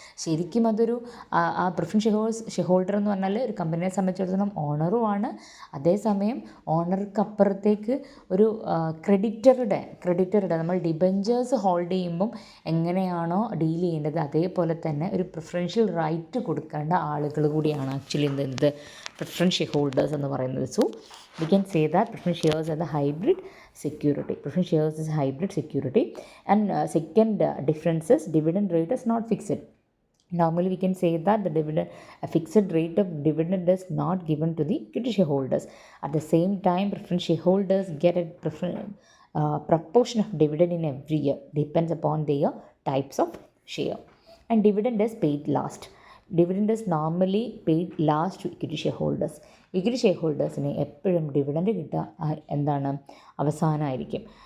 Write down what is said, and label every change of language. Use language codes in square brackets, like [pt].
[ml] ശരിക്കും അതൊരു ആ പ്രിഫറൻസ് ഷെയർ ഹോൾഡർ എന്ന് പറഞ്ഞാൽ ഒരു കമ്പനിയെ സംബന്ധിച്ചിടത്തോളം ഓണറുമാണ്, അതേസമയം ഓണർക്ക് അപ്പുറത്തേക്ക് ഒരു ക്രെഡിറ്ററുടെ നമ്മൾ ഡിബഞ്ചേഴ്സ് ഹോൾഡ് ചെയ്യുമ്പം എങ്ങനെയാണോ ഡീൽ ചെയ്യേണ്ടത് അതേപോലെ തന്നെ ഒരു പ്രിഫറൻഷ്യൽ റൈറ്റ് കൊടുക്കേണ്ട ആളുകൾ കൂടിയാണ് ആക്ച്വലി എന്ത് പ്രിഫറൻസ് ഷെയർ ഹോൾഡേഴ്സ് എന്ന് പറയുന്നത്. [en] So we can say that preference shares are the hybrid security. Preference shares is hybrid security. And second difference is dividend rate is not fixed. Normally we can say that a fixed rate of dividend is not given to the equity shareholders. At the same time, preference shareholders get a proportion of dividend in every year, depends upon their types of share. And dividend is paid last. Dividend is normally paid last to equity shareholders. [ml] Equity share ഹോൾഡേഴ്സിന് എപ്പോഴും dividend കിട്ടുക അവസാനമായിരിക്കും.